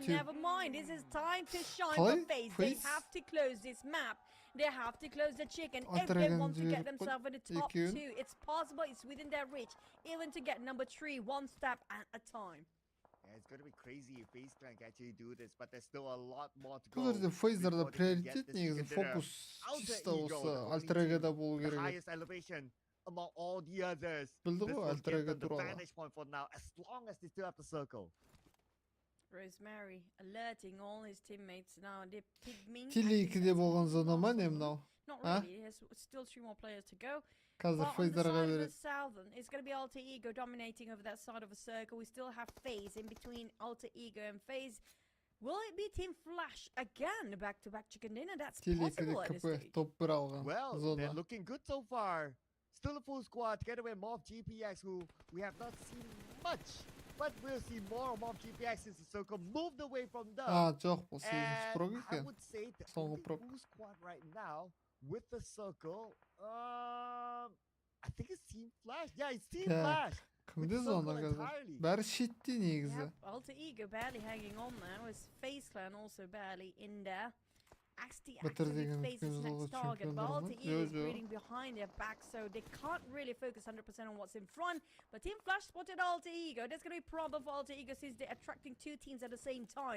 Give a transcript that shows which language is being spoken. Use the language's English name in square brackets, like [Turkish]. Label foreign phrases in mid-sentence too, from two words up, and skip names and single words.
[English] Never mind, this is time to shine for FaZe. They have to close this map. They have to close the chicken if they want to get themselves in the top 2. It's possible, it's within their reach, even to get number 3 one step at a time. Yeah, it's going to be crazy if FaZe can actually do this, but there's still a lot more to [Kazakh] Bu [English] go. [Kazakh] жерде FaZe'larda приоритет негізі фокус чисто осы альтер-эгода болу керек. [English] Highest elevation among all the others. [Kazakh] Білді ғой альтер-эго туралы. [English] Vantage point for now, as long as they still have the circle. Rosemary alerting all his teammates now. They Pygmy. [Kazakh] Тілі болған зона ма не мынау? [English] Not really. There's still 3 more players to go. [Kazakh] Қазір FaZe'дарға береді. [English] Southern, it's going to be Alter Ego dominating over that side of the circle. We still have FaZe in between Alter Ego and FaZe. Will it be Team Flash again? Back-to-back chicken dinner? That's possible at this stage. Well, they're looking good so far. Still a full squad together with Morph GPX, who we have not seen much. But we'll see more of Morph GPX since the circle moved away from them. [Kazakh] Жоқ, бұл сегізінші прог [English] I [Kazakh] екен. [English] would say the only full squad right now with the circle, I think it's Team Flash. Yeah, it's Team Flash. [Kazakh] Кімде зона қазір? Бәрі шетте негізі. [English] Alter Ego barely hanging on there. Was FaZe Clan also barely in there. Actually FaZe's next target, but Alter Ego is reading behind their back, so they can't really focus 100% on what's in front. But Team Flash spotted Alter Ego. That's going to be a problem for Alter Ego since they're attracting 2 teams at the same time.